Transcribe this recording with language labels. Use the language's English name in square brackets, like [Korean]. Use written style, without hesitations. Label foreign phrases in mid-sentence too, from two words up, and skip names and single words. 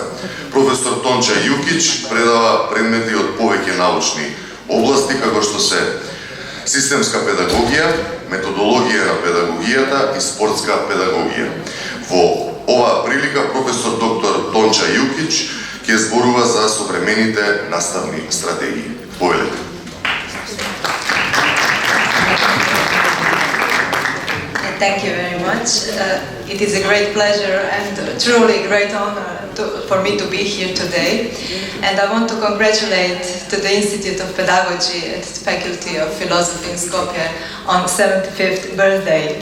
[Macedonian] Професор Тонча Јукич предава предмети од повеќе научни области, како што се системска педагогија, методологија на педагогијата и спортска педагогија. Во оваа прилика професор доктор Тонча Јукич ќе зборува за современите наставни стратегии. Повелете. [English] Thank you very much. It is a great pleasure and truly great honor for me to be here today. And I want to congratulate to the Institute of Pedagogy and its Faculty of Philosophy in Skopje on 75th birthday.